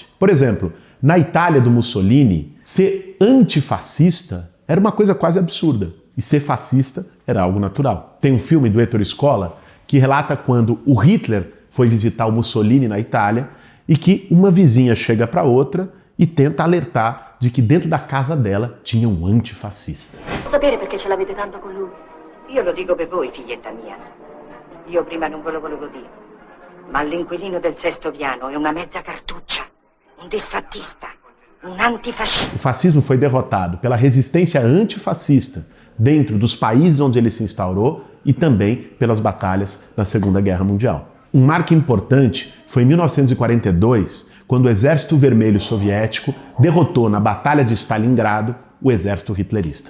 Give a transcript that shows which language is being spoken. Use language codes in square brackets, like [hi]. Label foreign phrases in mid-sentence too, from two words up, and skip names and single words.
[pt] Por exemplo, na Itália do Mussolini, ser antifascista era uma coisa quase absurda. E ser fascista era algo natural. Tem um filme do Ettore Scola que relata quando o Hitler foi visitar o Mussolini na Itália e que uma vizinha chega para outra e tenta alertar de que dentro da casa dela tinha um antifascista. [it] Sapere perché ce l'avete tanto con lui? Io lo dico per voi, figlietta mia. Io prima non ve lo volevo dire, ma l'inquilino del 6º piano è una mezza cartuccia, un disfattista, un antifascista. [pt] O fascismo foi derrotado pela resistência antifascista dentro dos países onde ele se instaurou e também pelas batalhas na Segunda Guerra Mundial. Um marco importante foi em 1942, quando o Exército Vermelho Soviético derrotou na Batalha de Stalingrado o exército hitlerista.